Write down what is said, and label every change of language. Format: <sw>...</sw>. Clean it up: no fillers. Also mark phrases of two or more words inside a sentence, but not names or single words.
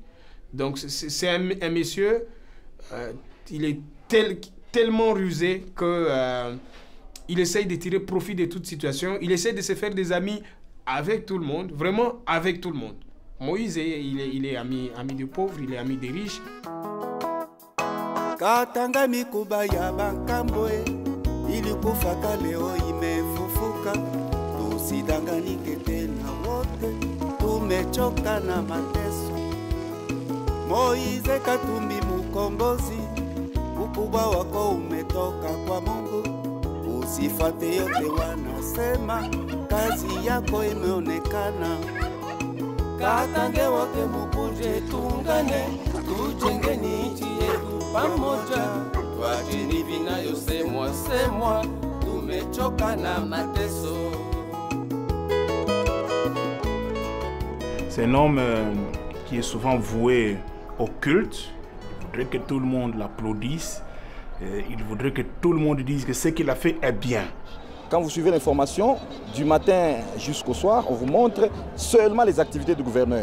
<fr>Donc c'est un monsieur, il est tellement rusé que il essaye de tirer profit de toute situation, il essaie de se faire des amis avec tout le monde, vraiment avec tout le monde. Moïse, il est ami des pauvres, il est ami des riches.</fr> <sw>Katanga mikuba ya bankambwe ilikufaka leo imefufuka, tusidanganike tena wote, tumechoka na mateso. Moize Katumbi mkombozi, ukubwa wako umetoka kwa Mungu, usifate yote wanasema, kazi yako imeonekana. Katange wote mukuje tuungane, tujenge nchi yetu pamoja, tuacheni vinayosemwa semwa, tumechoka na mateso.</sw> <fr>C'est un homme qui est souvent voué au culte. Il voudrait que tout le monde l'applaudisse. Il voudrait que tout le monde dise que ce qu'il a fait est bien. Quand vous suivez l'information, du matin jusqu'au soir, on vous montre seulement les activités du gouverneur.</fr>